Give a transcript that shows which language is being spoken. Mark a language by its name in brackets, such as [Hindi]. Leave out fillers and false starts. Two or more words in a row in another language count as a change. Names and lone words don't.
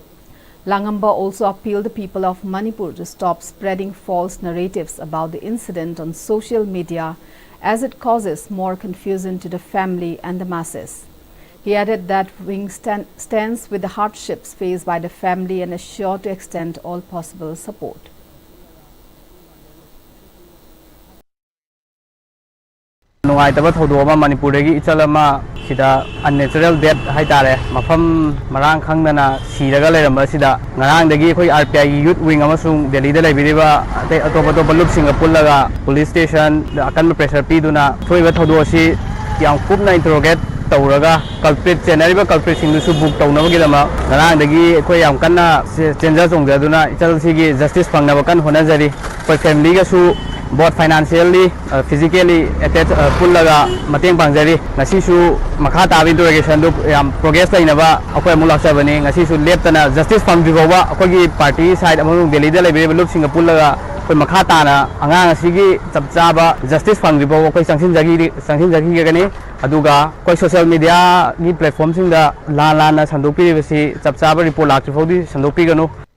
[English] Langamba also appealed the people of Manipur to stop spreading false narratives about the incident on social media as it causes more confusion to the family and the masses. He added that wing stands with the hardships faced by the family and is sure to extend all possible support. [Manipuri] Nuwaitaba thodoma Manipur dagi ichalama sida [English] unnatural death [Manipuri] haitare mafam marang khangdana siraga leiramba sida ngarang dagi khoi RPI [English] youth wing [Manipuri] amasung Delhi da leibiriba atopa lup singa pullaga [English] police station [Manipuri] da akan pressure piduna thoiba thodosi yang kupna interrogate tawraga culprit chenariba culprit sindusu book tawnabagidama ngarangdagi khoi yam kanna chenja chongdaduna ichalsigi justice pangnaba kan honajari khoi family ga su [English] both financially physically attached [Manipuri] pullaga mateng pangjari ngasi su makha tabi interrogation du yam progress lainaba akhoi mulakchabani ngasi su leptana justice pangdiboba akhoi party side among Delhi da leibiriba lup singa pullaga khoi makha tana angang asigi chapchaba justice pangdibo khoi sangsin jagi gani aduga koi [English] social media [Manipuri] ni platform singda la na sandopi basi chapchaba report lakri fodi sandopi ganu.